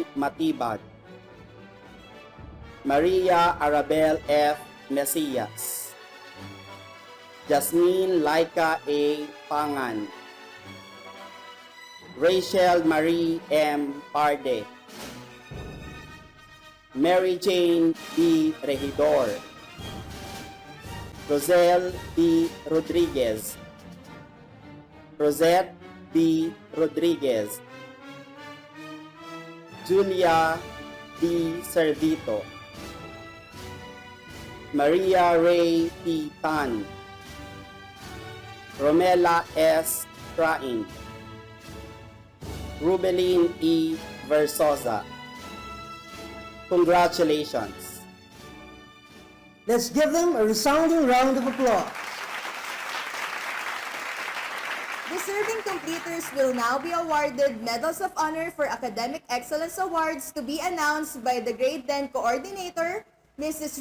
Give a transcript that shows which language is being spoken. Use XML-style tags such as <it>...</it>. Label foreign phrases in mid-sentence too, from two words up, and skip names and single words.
<en>Matibag, Maria Arabel F. Mesias, Jasmine Laika A. Pangan, Rachel Marie M. Parde, Mary Jane D. Regidor, Rosel D. Rodriguez, Rosette D. Rodriguez, Julia D. Servito, Maria Ray T. Tan, Romela S. Train, Rubelin E. Versosa. Congratulations. Let's give them a resounding round of applause. Deserving completers will now be awarded Medals of Honor for Academic Excellence Awards to be announced by the Grade 10 Coordinator, Mrs.</en>